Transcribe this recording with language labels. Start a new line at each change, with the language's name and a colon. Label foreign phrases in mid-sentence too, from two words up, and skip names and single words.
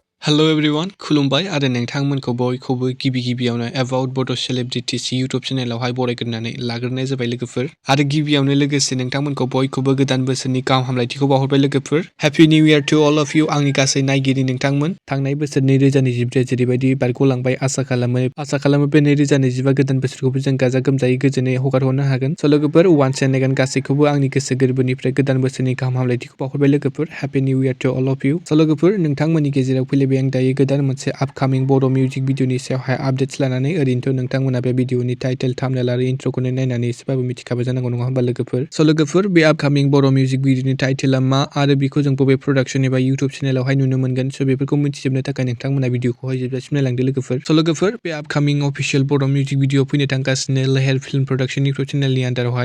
English: Hello everyone,
Bodo: खुलुमबाय आरो नोंथांमोनखौ बयखौबो गिबियावनो About Bodo Celebrities YouTube चेनेलावहाय बरायग्रोनानै लाग्रोनाय जाबाय लोगोफोर आरो गिबियावनो लोगोसे नोंथांमोनखौ बयखौबो गोदान बोसोरनि गाहाम हामलायथिखौ बावहरबाय लोगोफोर
English: Happy New Year to all of you
Bodo: आंनि गासै नायगिरि नोंथांमोन थांनाय बोसोर 2024 जेरैबायदि बारग'लांबाय आसा खालामो बे 2025 गोदान बोसोरखौबो जों गाजा गोमजायै गोजोनै हगारहरनो हागोन स' लोगोफोर
English: once and again
Bodo: गासैखौबो आंनि गोसो गोरबोनिफ्राय गोदान बोसोरनि गाहाम हामलायथिखौ बावहरबाय लोगोफोर
English: Happy New Year to all of you
Bodo: स' लोगोफोर नोंथांमोननि गेजेराव फैलायबाय आं दायो गोदान मोनसे आपकामिं बड' मिउजिक भिडिअनि सायावहाय आपडेट्स लानानै ओरैनोथ' नोंथांमोना बे भिडिअनि टाइटेल थाम्बनेल आरो इन्ट्र'खौनो नायनानै एसेबाबो मिथिखाबाय जानांगौ नङा होमबा लोगोफोर स' लोगोफोर बे आपकामिं बड' मिउजिक भिडिअनि टाइटेला मा आरो बेखौ जों बबे प्रडाक्सन एबा इउटुब चेनेलावहाय नुनो मोनगोन स' बेफोरखौ मिथिजोबनो थाखाय नोंथांमोना भिडिअखौहाय जोबजासिम नायलांदो लोगोफोर स' लोगोफोर बे आपकामिं अफिसियेल बड' मिउजिक भिडिअ फैनो थांगासिनो लेहेर फिल्म प्रडाक्सन इउटुब चेनेलनि आन्दारावहाय